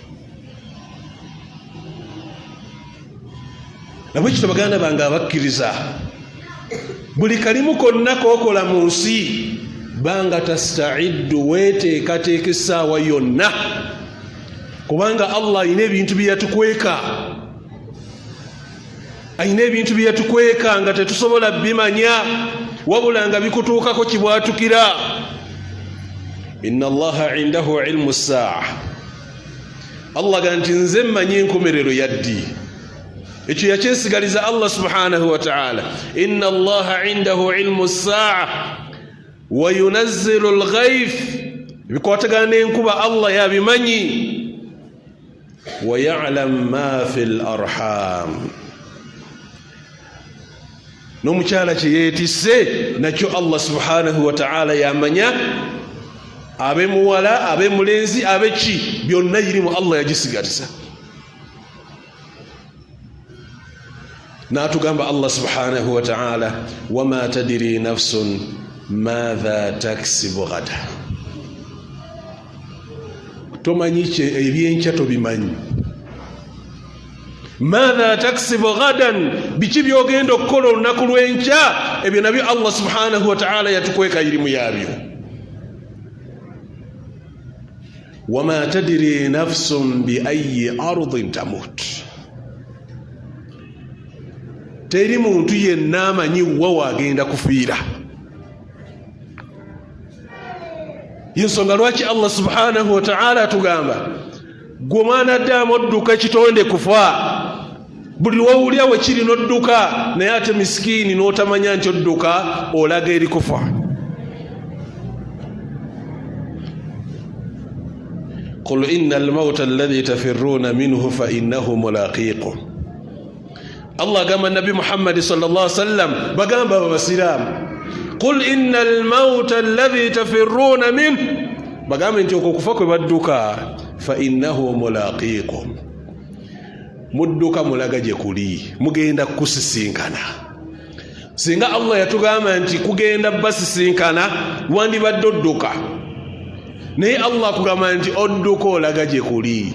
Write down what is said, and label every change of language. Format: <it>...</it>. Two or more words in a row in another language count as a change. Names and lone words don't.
<lg>Nabwekyo baganda bange abakkiriza buli kalimu konna kookola mu nsi banga tastaiddu weteekateeka essaawa yonna kubanga Allah ayina ebintu bye yatukweka. Ayina ebintu bye yatukweka nga tetusobola bimanya wabula nga bikutuukako kibwatukira.</lg> <ar>إن الله عنده علم الساعة.</ar> <lg>Allah ganti nze mmanyi enkomerero yaddi. Ekyo yakyesigaliza</lg> <ar>الله سبحانه وتعالى. إن الله عنده علم الساعة وينزل الغيث.</ar> <lg>Bikwatagana enkuba Allah yabimanyi.</lg> <ar>ويعلم ما في الأرحام.</ar> <lg>N'omukyala kye yeetisse nakyo</lg> <ar>الله سبحانه وتعالى</ar> <lg>yamanya. Abe muwala abe mulenzi abe ki byonna yirimu Allah yagisigaliza.</lg> <ar>Natugamba الله سبحانه وتعالى وما تدري نفس ماذا تكسب غدا.</ar> <lg>Tomanyi ebyenkya tobimanyi.</lg> <ar>ماذا تكسب غدا</ar> <lg>biki byogenda okukola olunaku lw'enkya ebyo nabyo</lg> <ar>الله سبحانه وتعالى</ar> <lg>yatukweka irimu yabyo.</lg> <ar>وما تدري نفس بأي أرض تموت.</ar> <lg>Teri muntu yenna amanyi wa wagenda kufiira. Yensonga lwaki</lg> <ar>الله سبحانه وتعالى</ar> <lg>atugamba gwe mwana Adamu odduka kitonde kufa. Buli wawulya we kiri n'odduka naye ate miskini n'otamanya nti odduka olaga eri kufa.</lg> <ar>قل إن الموت الذي تفرون منه فإنه ملاقيكم. Allah gamba Nabi Muhammad صلى الله عليه وسلم</ar> <lg>bagamba abasiramu</lg> <ar>قل إن الموت الذي تفرون منه</ar> <lg>bagamba nti okufa kwe badduka</lg> <ar>فإنه ملاقيكم.</ar> <lg>Mudduka mulaga gye kuli mugenda kusisinkana. Singa Allah yatugamba nti kugenda basisinkana wandibadde odduka naye Allah kugamba nti odduka olaga gye kuli.</lg>